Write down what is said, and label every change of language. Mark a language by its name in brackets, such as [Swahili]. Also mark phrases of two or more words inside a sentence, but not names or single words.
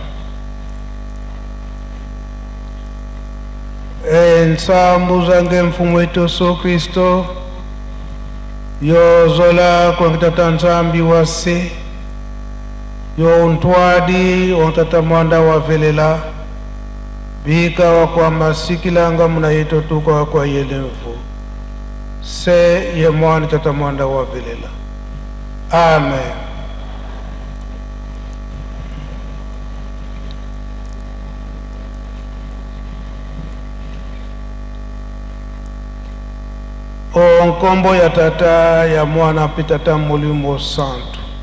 [Kongo] Nsambu zange mfumu wetu Yesu Kristo yozola kwa kitata nzambi wase yo ntwadi ontata mwanda wavelela bika wakwa masikilanga muna yeto tuka wakwa yelemfu se ye mwani tata mwanda wavelela. Amen. Onkombo ya tata ya mwana pitata mulimo santo.